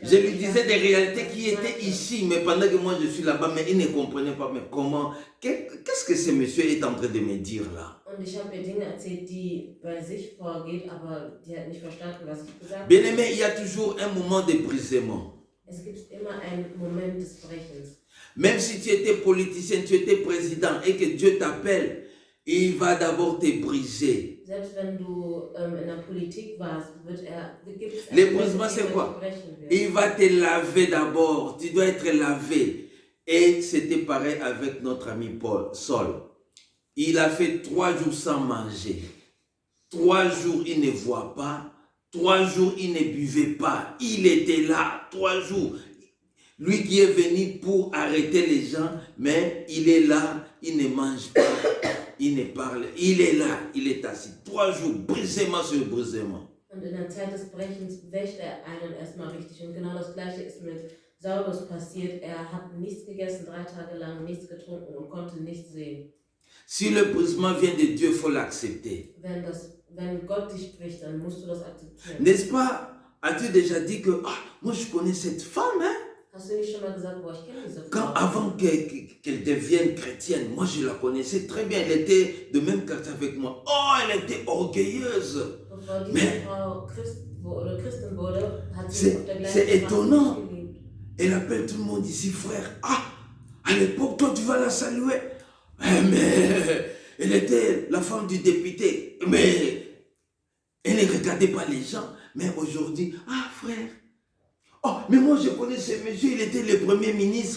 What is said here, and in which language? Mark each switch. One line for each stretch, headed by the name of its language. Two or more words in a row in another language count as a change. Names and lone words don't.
French: Je lui disais des réalités qui étaient ici, mais pendant que moi je suis là-bas, mais il ne comprenait pas, mais comment, qu'est-ce que ce monsieur est en train de me dire là?
German: Und ich habe ihr Dinge erzählt, die bei sich vorgeht, aber die hat nicht verstanden, was ich gesagt habe.
French: Bien-aimé, il y a toujours un moment de brisement.
German: Es gibt immer einen Moment des Brechens.
French: Même si tu étais politicien, tu étais président et que Dieu t'appelle, il va d'abord te briser.
German: Selbst wenn du in der Politik warst, gibt es
French: Le brisement, c'est quoi? Il va te laver d'abord. Tu dois être lavé. Et c'était pareil avec notre ami Saul. Il a fait 3 jours sans manger. 3 jours, il ne voit pas. 3 jours, il ne buvait pas. Il était là, 3 jours. Lui qui est venu pour arrêter les gens, mais il est là, il ne mange pas, il ne parle. Il est là, il est assis. 3 jours, brisement sur brisement.
German: Und in der Zeit des Brechens wäscht einen erstmal richtig. Und genau das Gleiche ist mit Saulus passiert. Er hat nichts gegessen, 3 Tage lang, nichts getrunken und konnte nichts sehen.
French: Si le brisement vient de Dieu, il faut l'accepter.
German: Wenn Gott dich bricht, dann musst du das akzeptieren.
French: N'est-ce pas? As-tu déjà dit que moi je connais cette femme, hein?
German: Hast du nicht schon mal gesagt, boah, ich kenne diese Frau?
French: Quand avant qu'elle devienne chrétienne, moi je la connaissais très bien. Elle était de même quartier avec moi. Oh, elle était orgueilleuse.
German: Bevor diese Frau Christin wurde, hat sie auf der gleichen
French: C'est étonnant.
German: Straße gelebt.
French: Elle appelle tout le monde ici, frère. Ah, à l'époque, toi tu vas la saluer. Mais elle était la femme du député. Mais elle ne regardait pas les gens. Mais aujourd'hui, frère. Oh, mais moi je connais ce monsieur, il était le premier ministre.